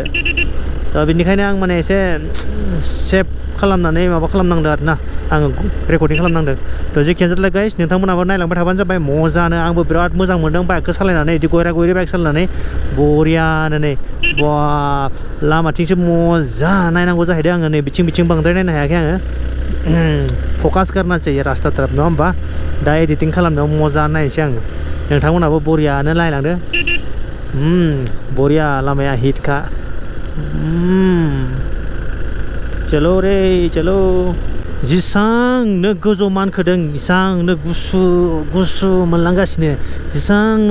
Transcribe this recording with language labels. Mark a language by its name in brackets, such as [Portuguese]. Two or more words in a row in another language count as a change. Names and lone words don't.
[Bodo] दा बेनिखायनो आं माने एसे सेभ खालामनानै माबा खालामनांदों आरोना आङो रेकर्डिं खालामनांदों थ' जेखियानो जादोला गाइस नोंथांमोनाबो नायलांबाय थाबानो जाबाय मजानो आंबो बिराद मोजां मोनदों बाइकखौ सालायनानै बिदि गयरा गयरि बाइक सालायनानै बरियानो नै बा लामाथिंसो मजा नायनांगौ जाहैदों आङो नै बिथिं बांद्राय नायनो हायाखै आङो [Hindi] फकास करना चाहिए रास्ता तरफ [Bodo] नङा होमबा दा एडिटिं खालामनायाव मजा नायनोसै आङो नोंथांमोनाबो बरियानो नायलांदो बरिया लामाया हिटखा [Hindi] चलो रे चलो [Bodo] जेसांनो गोजौ मानखोदों एसांनो गुसु मोनलांगासिनो जेसांनो